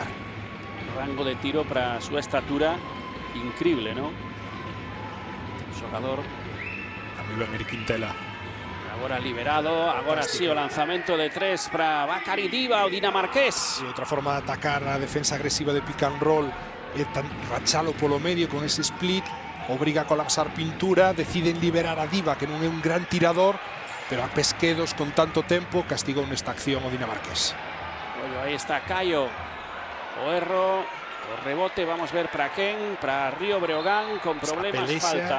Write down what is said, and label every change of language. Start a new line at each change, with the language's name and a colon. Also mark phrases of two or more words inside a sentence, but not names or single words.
Galician: Rango de tiro para a súa estatura increíble, ¿no? Xogador. A moi ben Eric Quintela. Agora liberado, agora sí o lanzamento de 3 para Bakary Diva, o dinamarqués. E outra forma de atacar a defensa agresiva de
English: pick and roll
Galician: é rachalo polo medio con ese split, obriga a colapsar pintura, deciden liberar a Diva, que non é un gran tirador, pero a pesquedos con tanto tempo castigou nesta acción o dinamarqués. Bueno, aí está Caio, o erro, o rebote, vamos ver para quen, para Río Breogán, con problemas, falta.